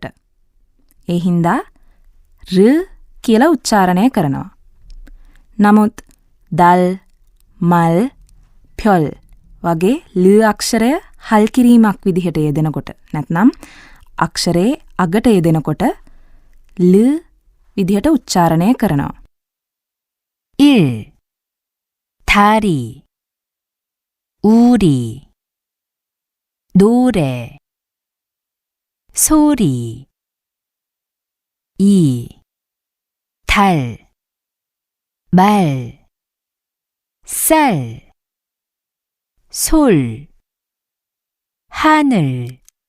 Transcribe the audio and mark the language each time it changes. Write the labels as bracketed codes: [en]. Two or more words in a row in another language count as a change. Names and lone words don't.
[si] ඒ හින්දා ර කියලා උච්චාරණය කරනවා. නමුත් [ko] 달, 말, 별 [si] වගේ ල අක්ෂරය හල් කිරීමක් විදිහට යෙදෙනකොට, නැත්නම් අක්ෂරේ අගට යෙදෙනකොට ල විදිහට උච්චාරණය කරනවා. [ko] 일, 다리, 우리, 노래, 소리, 이, 달, 말, 쌀, 솔, 하늘,